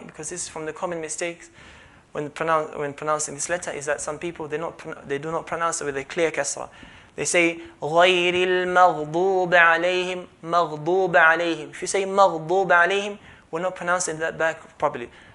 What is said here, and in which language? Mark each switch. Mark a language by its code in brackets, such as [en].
[en] Because this is from the common mistakes when pronouncing this letter, is that some people they do not pronounce it with a clear kasra. They say [ar] غَيْرِ الْمَغْضُوبِ عَلَيْهِمْ مَغْضُوبَ عَلَيْهِمْ. [en] If you say [ar] مَغْضُوبَ عَلَيْهِمْ, [en] we're not pronouncing that back properly.